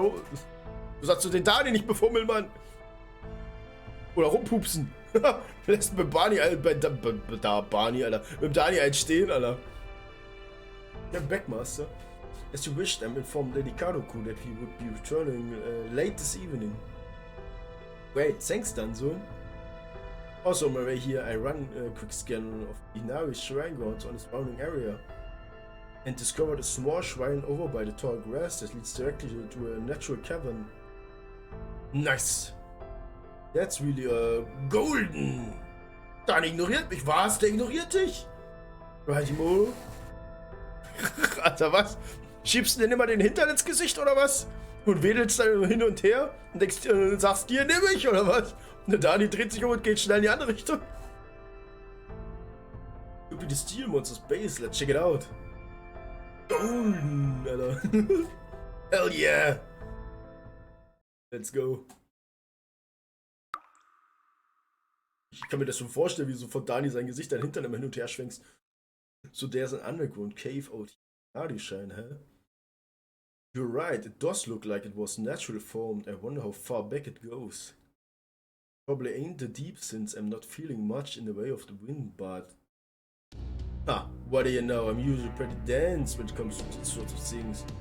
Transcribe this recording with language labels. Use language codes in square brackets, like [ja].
[de] Du sagst du den Dani nicht befummeln, Mann. Oder rumpupsen. Lässt mit Barney, Barney, Alter. Mit Dani einstehen, Alter. Der Backmaster. [en] As you wished, I'm informed Lady Kadoku that he would be returning late this evening. Great, thanks, Danzo. Also, on my way here, I ran a quick scan of Inari's shrine grounds on the surrounding area and discovered a small shrine over by the tall grass that leads directly to a natural cavern. Nice! That's really golden! [de] Dan ignoriert mich, was? Der ignoriert dich? [en] Right, Mo? [de] Alter, was? Schiebst du denn immer den Hintern ins Gesicht, oder was? Und wedelst dann hin und her und denkst, sagst dir, nimm mich, oder was? Und der Dani dreht sich um und geht schnell in die andere Richtung. [en] Could be the Steel Monster's base, let's check it out. Golden, Alter. Hell yeah! Let's go. [de] Ich kann mir das schon vorstellen, wie so von Dani sein Gesicht dein Hintern immer hin und her schwenkst. [en] So, there's an underground cave out here. [de] Die Shine, hä? [en] You're right, it does look like it was naturally formed. I wonder how far back it goes. Probably ain't that deep since I'm not feeling much in the way of the wind, but... what do you know, I'm usually pretty dense when it comes to these sorts of things.